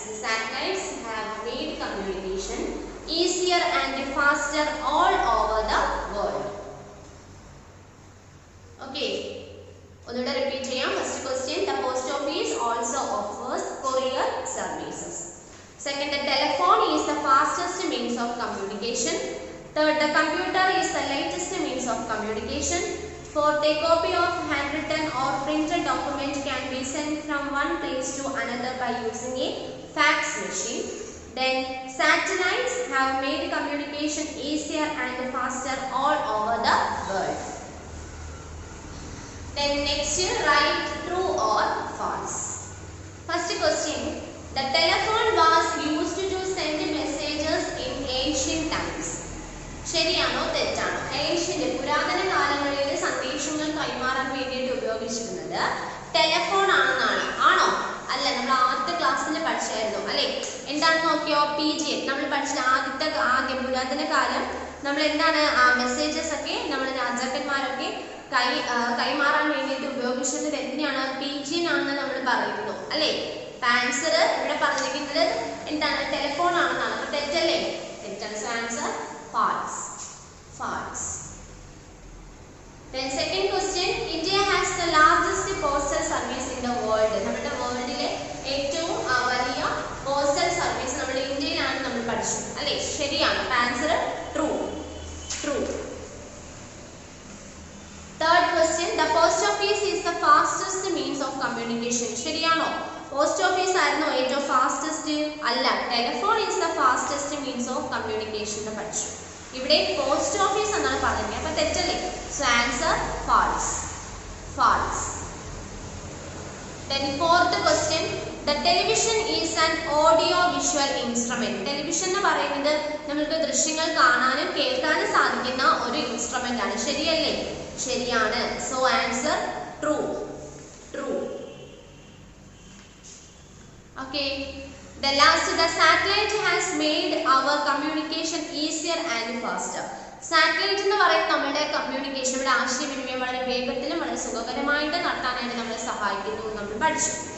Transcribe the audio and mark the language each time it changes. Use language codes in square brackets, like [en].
[en] The satellites have made communication easier and faster all over the world. [ml] Okay, ഒന്നുകൂടെ repeat ചെയ്യാം. [en] First question, the post office also offers courier services. Second, the telephone is the fastest means of communication. Third, the computer is the latest means of communication. Fourth, a copy of handwritten or printed document can be sent from one place to another by using a fax machine. Then satellites have made communication easier and faster all over the world. Then next, write true or false. First question, the telephone was used to send messages in ancient times. [ml] ശരിയാണോ തെറ്റാണോ? പുരാതന കാലങ്ങളിൽ സന്ദേശങ്ങൾ കൈമാറാൻ വേണ്ടിയിട്ട് ഉപയോഗിച്ചിരുന്നത് telephone ആണെന്നാണ്. ആണോ? അല്ല, അല്ല, നമ്മൾ ആദ്യത്തെ ക്ലാസ്സിൽ പഠിച്ചായിരുന്നു അല്ലേ? എന്താണെന്ന് നോക്കിയോ? PGN നമ്മൾ പഠിച്ച ആദ്യം പുരാതന കാലം നമ്മൾ എന്താണ് ആ മെസ്സേജസ് ഒക്കെ നമ്മൾ രാജാക്കന്മാരൊക്കെ കൈമാറാൻ വേണ്ടിയിട്ട് ഉപയോഗിച്ചത് എന്തിനാണ്? PGN ആണെന്ന് നമ്മൾ പറയുന്നു അല്ലേ? ആൻസർ ഇവിടെ പറഞ്ഞിരിക്കുന്നത് എന്താണ്? ടെലിഫോൺ ആണെന്നാണ്. അപ്പോൾ തെറ്റല്ലേ? തെറ്റാണ്. [en] So answer false. False. Then second question, India has the largest postal service in the world. [ml] നമ്മുടെ വേൾഡിലെ ഏറ്റവും വലിയ പോസ്റ്റൽ സർവീസ് നമ്മുടെ ഇന്ത്യയിലാണ് നമ്മൾ പഠിച്ചത് അല്ലേ? [en] ശരിയാണ്. Answer true. True. Third question, the post office is the fastest means of communication. [ml] ശരിയാണോ? പോസ്റ്റ് ഓഫീസ് ആയിരുന്നു ഏറ്റവും ഫാസ്റ്റസ്റ്റ്? അല്ല, [en] telephone is the fastest means of communication [ml] എന്ന് പഠിച്ചു. ഇവിടെ പോസ്റ്റ് ഓഫീസ് എന്നാണ് പറഞ്ഞത്. അപ്പൊ തെറ്റല്ലേ? [en] So answer false. False. Then fourth question, the television is an audio visual instrument. [ml] Television എന്ന് പറയുന്നത് നമുക്ക് ദൃശ്യങ്ങൾ കാണാനും കേൾക്കാനും സാധിക്കുന്ന ഒരു ഇൻസ്ട്രുമെന്റ് ആണ്. ശരിയല്ലേ? ശരിയാണ്. [en] So answer true. True. Okay. The last, the satellite has made our communication easier and faster. [ml] Satellite എന്ന് പറയുന്നത് നമ്മുടെ കമ്മ്യൂണിക്കേഷൻ, നമ്മുടെ ആശയവിനിമയം വളരെ വേഗത്തിലും വളരെ സുഖകരമായിട്ട് നടത്താനായിട്ട് നമ്മളെ സഹായിക്കുന്നു എന്ന് നമ്മൾ പഠിച്ചു.